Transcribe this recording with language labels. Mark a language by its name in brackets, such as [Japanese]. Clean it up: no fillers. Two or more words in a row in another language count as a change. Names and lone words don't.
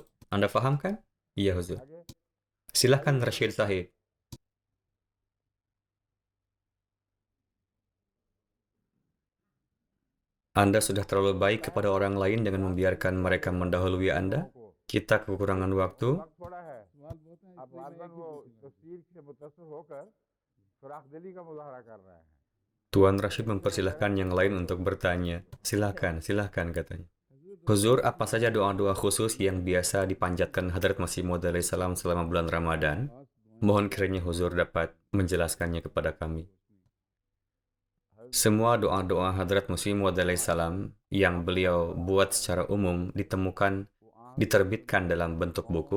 [Indonesian] Anda paham kan? Iya, Huzur. Silahkan Rashid Sahib. Anda sudah terlalu baik kepada orang lain dengan membiarkan mereka mendahului Anda. Kita kekurangan waktu. [Urdu] اب بار بار وہ تصویر سے متاثر ہو کر فراخدلی کا مظاہرہ کر رہا ہے. [Indonesian] Tuan Rashid mempersilahkan yang lain untuk bertanya. Silahkan, silahkan katanya. Huzur, apa saja doa-doa khusus yang biasa dipanjatkan Hadrat Masih Maud alaihissalam selama bulan Ramadan? Mohon kiranya Huzur dapat menjelaskannya kepada kami. Semua doa-doa Hadrat Masih Maud alaihissalam yang beliau buat secara umum diterbitkan dalam bentuk buku.